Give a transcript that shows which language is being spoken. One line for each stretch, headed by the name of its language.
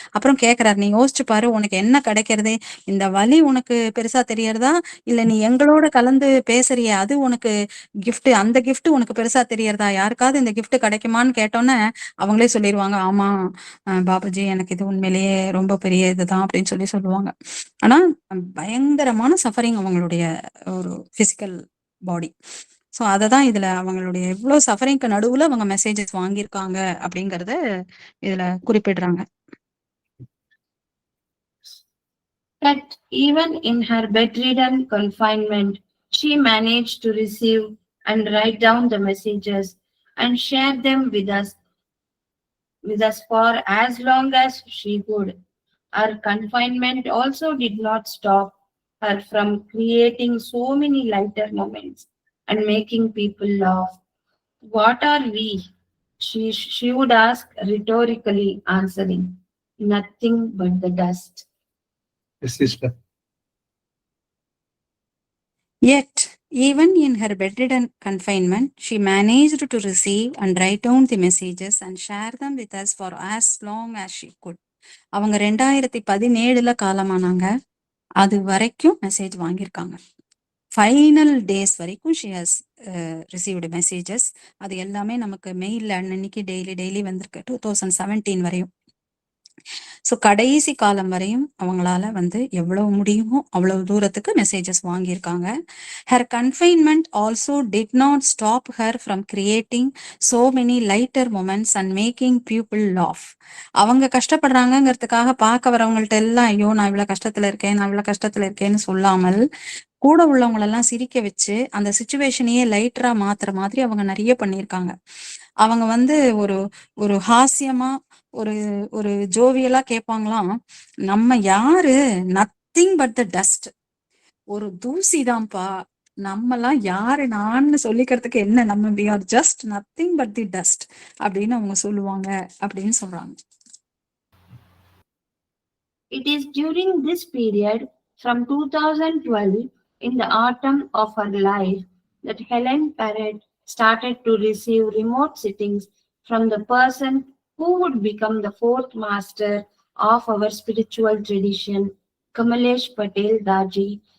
Tamil: அப்புறம் கேட்கிறாரு, நீ யோசிச்சு பாரு, உனக்கு என்ன கிடைக்கிறது, இந்த வலி உனக்கு பெருசா தெரியறதா, இல்ல நீ எங்களோட கலந்து பேசுறிய அது உனக்கு கிஃப்ட், அந்த கிஃப்ட் உனக்கு பெருசா தெரியறதா, யாருக்காவது இந்த கிஃப்ட் கிடைக்குமான்னு கேட்டோன்னே அவங்களே சொல்லிடுவாங்க, ஆமா பாபுஜி எனக்கு இது உண்மையிலேயே ரொம்ப பெரிய இதுதான் அப்படின்னு சொல்லுவாங்க. ஆனா பயங்கரமான சஃபரிங் அவங்களுடைய ஒரு பிசிக்கல் பாடி. சோ அததான் இதுல அவங்களுடைய எவ்வளவு சஃபரிங்க்கு நடுவுல அவங்க மெசேஜஸ் வாங்கியிருக்காங்க அப்படிங்கறத இதுல குறிப்பிடுறாங்க.
English: But even in her bedridden confinement, she managed to receive and write down the messages and share them with us for as long as she could. Her confinement also did not stop her from creating so many lighter moments and making people laugh. What are we? She would ask rhetorically, answering, nothing but the dust. Yes, sister. Yet, even in her bedridden confinement, she managed to receive and write down the messages and share them with us for as long as she could.
Tamil: அவங்க 2017 காலமானாங்க, அது வரைக்கும் message வாங்கியிருக்காங்க.
English: Final days வரைக்கும் she has received messages.
Tamil: அது எல்லாமே நமக்கு மெயில்ல அன்னன்னைக்கு daily வந்திருக்கு 2017 வரையும். ஸோ கடைசி காலம் வரையும் அவங்களால வந்து எவ்வளவு முடியுமோ அவ்வளவு தூரத்துக்கு மெசேஜஸ் வாங்கியிருக்காங்க.
English: Her confinement also did not stop her from creating so many lighter moments and making people laugh.
Tamil: அவங்க கஷ்டப்படுறாங்கிறதுக்காக பார்க்க வரவங்கள்ட்ட எல்லாம் ஐயோ நான் இவ்வளவு கஷ்டத்துல இருக்கேன், நான் இவ்வளவு கஷ்டத்துல இருக்கேன்னு சொல்லாமல் கூட உள்ளவங்களெல்லாம் சிரிக்க வச்சு அந்த சுச்சுவேஷனையே லைட்டரா மாத்துற மாதிரி அவங்க நிறைய பண்ணியிருக்காங்க. அவங்க வந்து ஒரு ஒரு ஹாஸ்யமா ஒரு ஒரு ஜோவியலா கேட்பாங்களாம், நம்ம யாரு
English: nothing but the dust,
Tamil: ஒரு தூசிதான்ப்பா, நம்மலாம் யாரு நான் சொல்லிக்கிறதுக்கு என்ன, நம்ம
English: we are just nothing but the dust
Tamil: அப்படின்னு அவங்க சொல்லுவாங்க அப்படின்னு சொல்றாங்க.
English: It is during this period from 2012 in the autumn of her life that Helen Parrott started to receive remote sittings from the person who would become the fourth master of our spiritual tradition, Kamalesh Patel Daji.